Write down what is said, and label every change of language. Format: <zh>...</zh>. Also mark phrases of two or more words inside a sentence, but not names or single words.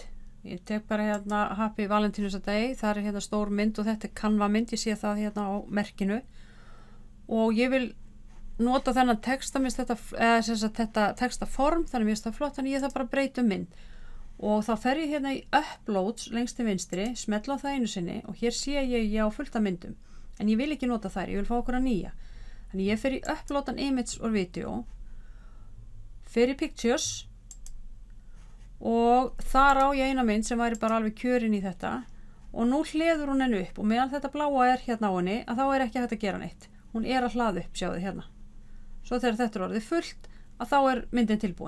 <is>Ég tek bara hérna</is> <en>Happy Valentine's Day,</en> <is>það hérna stór mynd og þetta Canva mynd, ég sé það hérna á merkinu og ég vil nota þennan texta, þetta textaform, þannig mér það flott, þannig ég það bara breyta mynd. Og þá fer ég hérna í uploads lengst til vinstri, smetla á það einu sinni og hér sé ég á fullt af myndum. En ég vil ekki nota þær, ég vil fá okkur að nýja. Þannig ég fer í</is> <en>upload an image or video,</en> <is>fer í pictures og þar á ég eina mynd sem væri bara alveg kjörin í þetta og nú hleður hún henni upp og meðan þetta bláa hérna á henni að þá ekki hægt að gera neitt. Hún að hlaða upp, sjáðu hérna. Svo þegar þetta orðið fullt að þá myndin tilbúin.</is>